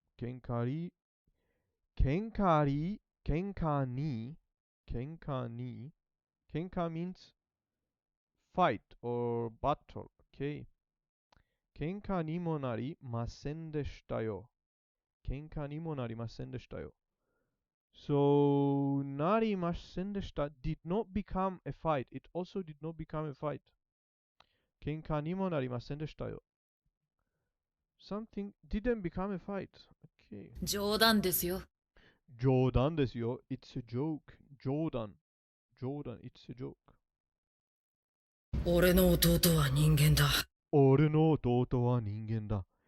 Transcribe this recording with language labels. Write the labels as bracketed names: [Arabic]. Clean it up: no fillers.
[Japanese] 喧嘩に、喧嘩に、喧嘩に、喧嘩に、喧嘩 [English] means fight or battle. Okay. [Japanese] 喧嘩にもなりませんでしたよ。喧嘩にもなりませんでしたよ。 [English] So, なりませんでした did not become a fight. It also did not become a fight. [Japanese] 喧嘩にもなりませんでしたよ。 [English] Something didn't become a fight. Okay. [Japanese] 冗談ですよ。冗談ですよ。 [English] It's a joke. 冗談。冗談。It's a joke. [Japanese] 俺の弟は人間だ。俺の弟は人間だ。